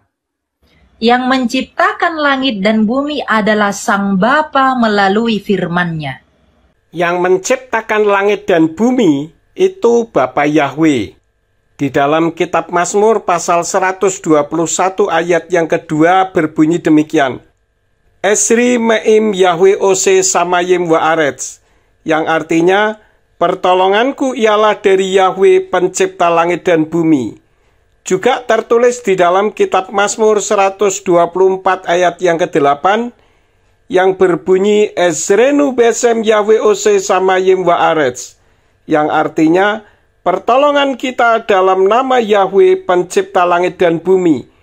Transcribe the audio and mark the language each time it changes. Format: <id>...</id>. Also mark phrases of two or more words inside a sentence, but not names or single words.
<id>Yang menciptakan langit dan bumi adalah Sang Bapa melalui firman-Nya. Yang menciptakan langit dan bumi itu Bapa Yahweh. Di dalam kitab Mazmur pasal 121 ayat yang kedua berbunyi demikian.</id> <he>עזרי מעם יהוה עשה שמים וארץ,</he> <id>yang artinya, pertolonganku ialah dari Yahweh pencipta langit dan bumi. Juga tertulis di dalam kitab Mazmur 124 ayat yang ke-8, yang berbunyi</id> <he>עזרנו בשם יהוה עשה שמים וארץ,</he> <id>yang artinya, pertolongan kita dalam nama Yahweh pencipta langit dan bumi.</id>